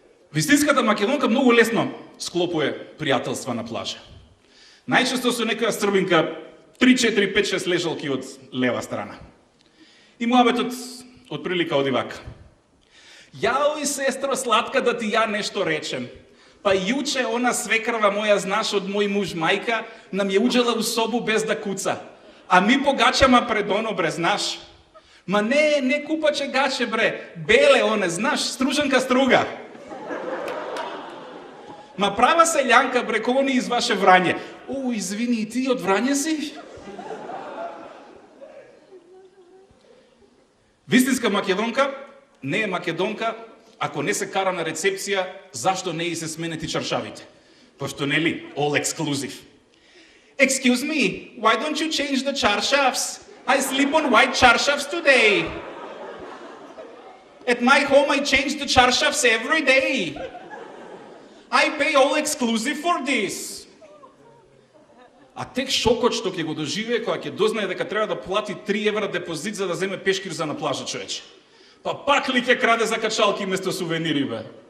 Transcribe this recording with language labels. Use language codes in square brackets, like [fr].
[mk] Вистинската македонка многу лесно склопува пријателства на плажа. Најчесто со некоја србинка 3, 4, 5, 6 лежалки од лева страна. И муабетот од прилика оди вака. [sr] Јаој, сестро сладка, да ти ја нешто речем. Па јуче она свекрава моја, знаш, од мој муж мајка, нам ја уđела у собу без да куца. А ми погачама пред оно, бре, знаш. Ма не купаче гаче, бре, беле оне, знаш, стружанка струга. Ма права селјанка, бре, кој ни из ваше Врање. О, извини, ти од Врање си? [mk] Вистинска македонка не е македонка ако не се кара на рецепција зашто не и се сменети чаршавите. Пошто нели, all exclusive. [en] Excuse me, why don't you change the charshafs? I sleep on white charshafs today. At my home I change the charshafs every day. I pay all exclusive for this. [mk] А тек шокот што ќе го доживее кога ќе дознае дека треба да плати 3 евра депозит за да земе пешкир за на плажа, човече. Па пак ли ќе краде за качалки место сувенири, бе?